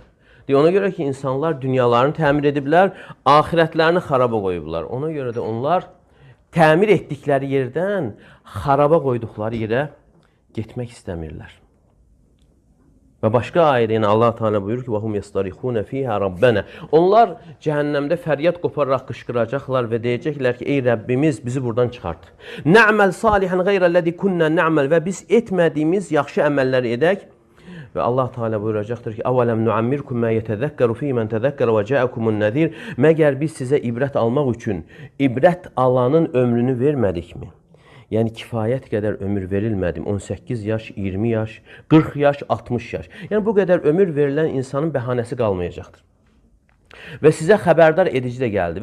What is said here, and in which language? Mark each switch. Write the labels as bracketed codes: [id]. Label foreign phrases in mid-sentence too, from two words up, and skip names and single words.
[az] Ona görə ki, insanlar dünyalarını təmir ediblər, ahirətlərini xaraba qoyublar. Ona görə də onlar təmir etdikləri yerdən xaraba qoyduqları yerə getmək istəmirlər. Və başqa ayədə Allah Teala buyurur ki, [ar] وَهُمْ يَسْتَرِخُونَ فِيهَا رَبَّنَا. [az] Onlar cəhənnəmdə fəryad qoparaq qışqıracaqlar və deyəcəklər ki, ey Rəbbimiz bizi buradan çıxart. [ar] نَعْمَلْ صَالِحًا غَيْرَ الَّذِي كُنَّا نَعْمَلْ. [az] Və biz etmədiyimiz yaxşı əməlləri edək. Və Allah Teala buyuracaqdır ki, [ar] أَوَلَمْ نُعَمِّرْكُمْ مَا يَتَذَكَّرُ فِي مَنْ تَذَكَّرَ وَجَاءَكُمُ النَّذِيرُ. [az] Məgər biz sizə ibrət almaq üçün ibrət alanın ömrünü vermədikmi? Yəni kifayət qədər ömür verilmədim. 18 yaş, 20 yaş, 40 yaş, 60 yaş. Yəni bu qədər ömür verilən insanın bəhanəsi qalmayacaqdır. Və sizə xəbərdar edici də gəldi.